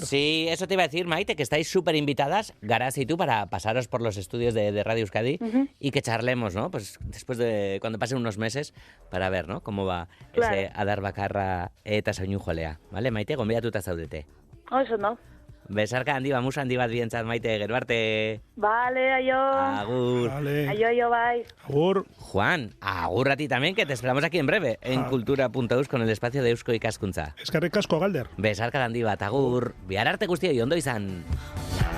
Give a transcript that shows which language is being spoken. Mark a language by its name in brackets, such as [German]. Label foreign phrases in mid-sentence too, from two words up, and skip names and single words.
[Spanish] Sí, eso te iba a decir, Maite, que estáis súper invitadas, Garasi y tú, para pasaros por los estudios de Radio Euskadi y que charlemos, ¿no? Pues después de cuando pasen unos meses para ver, ¿no? Cómo va ese Adar Bakarra eta Soñujolea. ¿Vale, Maite? [Basque] Gonbidatuta zaudete. [Spanish] Eso no. [Basque] Besarka handi bat, musa handi bat bientzat, Maite, gero arte. [Spanish] Vale, aio. [Basque] Agur. [Spanish] Vale. [Basque] Aio, bai. Agur. [Spanish] Juan, agur a ti también, que te esperamos aquí en breve, en Cultura.eus con el espacio de Eusko Ikaskuntza. [Basque] Eskerrik asko, Galder. Besarka handi bat, agur. Bihar arte guztioi, ondo izan.